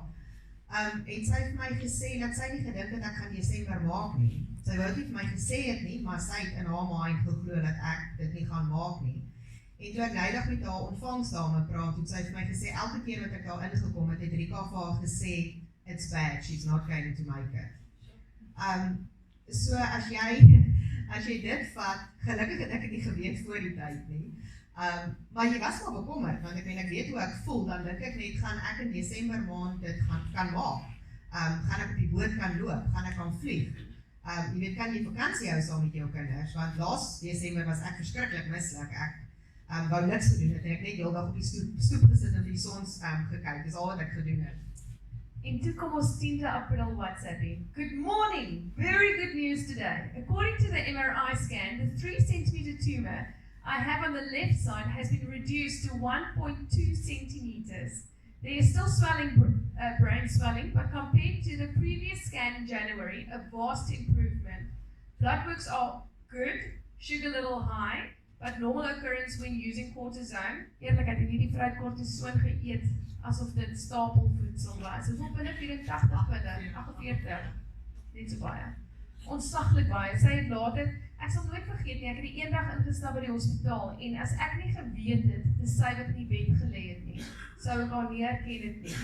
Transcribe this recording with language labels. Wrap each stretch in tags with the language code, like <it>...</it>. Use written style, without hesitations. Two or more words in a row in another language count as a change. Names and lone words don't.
<af>Het sy vir my gesê, dat sy nie gedink het ek gaan Desember maak nie. Sy wou nie vir my gesê het nie, maar sy het in haar mind geglo dat ek dit nie gaan maak nie. En toe ek nydig met haar ontvangsdame praat, het sy vir my gesê, elke keer wat ek daar ingekom het, het Rika vir haar gesê,</af> <en>it's bad, she's not going to make it.</en> <af>So as jy dit vat, gelukkig het ek het nie geweet voor die tyd nie. Maar jy was wel bekommerd, want ek weet hoe ek voel, dan dink ek net, gaan ek in Desember maand dit kan maak? Gaan ek op die boot kan loop? Gaan ek kan vlieg? Jy weet, kan jy vakansie hou saam met jou kinders? Want laas Desember was ek verskriklik misselijk. Ek wou niks gedoen het, en ek net heel dag op die stoep gesit en die sons gekyk, dis al wat ek gedoen het. En toe kom ons 10de April WhatsApp in.</af> <en>Good morning, very good news today. According to the MRI scan, the 3 centimeter tumor I have on the left side has been reduced to 1.2 centimeters. There is still swelling, brain swelling, but compared to the previous scan in January, a vast improvement. Blood works are good, sugar a little high, but normal occurrence when using cortisone.</en> <af>Eerlikheid, en hierdie vrou het cortisone geëet asof dit stapelvoedsel was. Dit is binne 84 punte, 48, net so baie. Ontsaglik baie. Sy het later, ek sal nooit vergeet nie, ek het die eendag ingestap by die hospitaal, en as ek nie geweet het, dis sy wat in die bed gelê het nie, sou ek haar nie herken het nie.</af>